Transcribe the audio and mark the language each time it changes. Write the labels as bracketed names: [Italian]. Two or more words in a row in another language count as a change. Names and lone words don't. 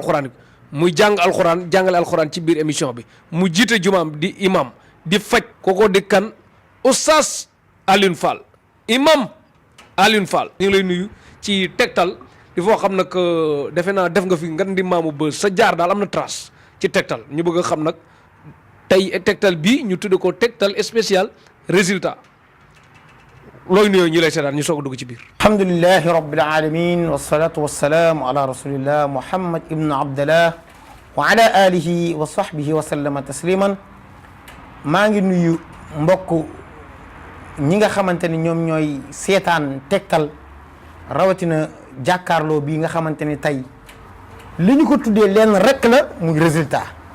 [Wolof] alxuraan bi muy jàngale alxuraan ci biir émission bi mu jiite jumaam di imam di faj kooko di kan Oustaz Alioune Fall imam Alioune Fall ñu ngi lay nuyu ci tegtal di foo xam nag defe naa def nga fi ngan di maamu ba sa jaar daal am na trace ci tegtal ñu bëgg a xam nag tey tegtal bii ñu tudde ko tegtal [French] spécial résultat [Wolof] looy nuyoo ñi lay seetaan ñu soog a dugg ci biir [Arabic] الحمد لله رب العالمين والصلاة والسلام على رسول الله محمد بن عبد الله وعلى آله وصحبه وسلم تسليما [Wolof] maa ngi nuyu mbokk ñi nga xamante ni ñoom ñooy seetaan tegtal rawatina jàkkaarloo bii nga xamante ni tey li ñu ko tuddee leen rek la muy résultat